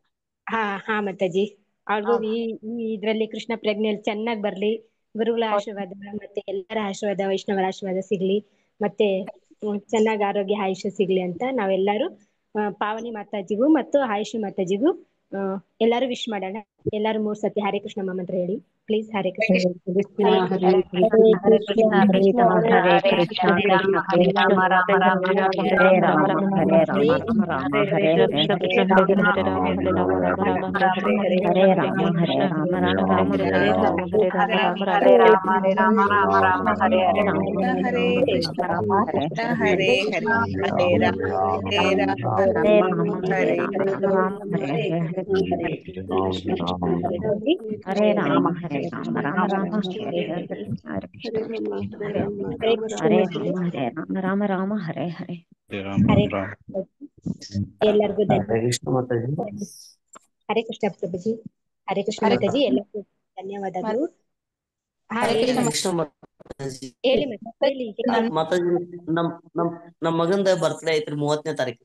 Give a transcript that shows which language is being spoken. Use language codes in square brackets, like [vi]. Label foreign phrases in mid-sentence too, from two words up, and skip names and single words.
[kn] ಹಾ ಮಾತಾಜಿ, ಅವ್ರಿಗೂ ಈ ಇದ್ರಲ್ಲಿ ಕೃಷ್ಣ ಪ್ರಜ್ಞೆಯಲ್ಲಿ ಚೆನ್ನಾಗ್ ಬರ್ಲಿ, ಗುರುಗಳ ಆಶೀರ್ವಾದ ಮತ್ತೆ ಎಲ್ಲರ ಆಶೀರ್ವಾದ, ವೈಷ್ಣವರ ಆಶೀರ್ವಾದ ಸಿಗ್ಲಿ, ಮತ್ತೆ ಚೆನ್ನಾಗಿ ಆರೋಗ್ಯ ಆಯುಷ್ಯ ಸಿಗ್ಲಿ ಅಂತ ನಾವೆಲ್ಲರೂ ಪಾವನಿ ಮಾತಾಜಿಗೂ ಮತ್ತು ಆಯುಷಿ ಮಾತಾಜಿಗೂ ಎಲ್ಲಾರು ವಿಶ್ ಮಾಡೋಣ. ಎಲ್ಲಾರು 3 ಸತಿ ಹರೇ ಕೃಷ್ಣ ಮಂತ್ರ ಹೇಳಿ ಪ್ಲೀಸ್. [sa] ಹರೇ ಕೃಷ್ಣ. ಹರೇ ಕೃಷ್ಣ ಕೃಷ್ಣ ಹರೇ ಕೃಷ್ಣ ಕೃಷ್ಣ ಕೃಷ್ಣ ಹರೇ ರಾಮ ಹರೇ ರಾಮ ಹರೇ ರಾಮ ರಾಮ ಹರೇ ಹರೇ ಹರೇ ರಾಮ ಹರೇ ರಾಮ ಹರೇ ರಾಮ ರಾಮ ರಾಮ ಹರೇ ರಾಮ ಹರೇ ರಾಮ ರಾಮ ಹರೇ ರಾಮ ಹರೇ ರಾಮ ರಾಮ ರಾಮ ಹರೇ ಹರೇ. ಹರೇ ಕೃಷ್ಣ ರಾಮ ಕೃಷ್ಣ ಹರೇ ಹರೇ ಹರೇ ರಾಮ ಹರೇ ರಾಮ ಹರೇ ರಾಮ ಹರೇ ಹರೇ ರಾಮ ರಾಮ ಹರೇ ಹರೇ ಹರೇ ಹರೇ ರಾಮ ಹರೇ ರಾಮ ರಾಮ ರಾಮ ಹರೇ ಹರೇ ಹರೇ ಕೃಷ್ಣ ಹರೇ ರಾಮ ಹರೇ ರಾಮ ರಾಮ ರಾಮ ಹರೇ ಹರೇ. [kn] ಎಲ್ಲರಿಗೂ ಹರೇ ಕೃಷ್ಣ ಮಾತಾಜಿ. ಹರೇ ಕೃಷ್ಣ ಪ್ರಭುಜಿ. ಹರೇ ಕೃಷ್ಣ ಮಾತಾಜಿ, ಎಲ್ಲರಿಗೂ ಧನ್ಯವಾದಗಳು. ಹರೇ ಕೃಷ್ಣ ಮಾತಾಜಿ. ಹೇಳಿ ಹೇಳಿ. ಮಾತಾಜಿ, ನಮ್ ಮಗಂದ ಬರ್ತ್ಡೇ ಐತ್ರಿ 30ನೇ ತಾರೀಕು.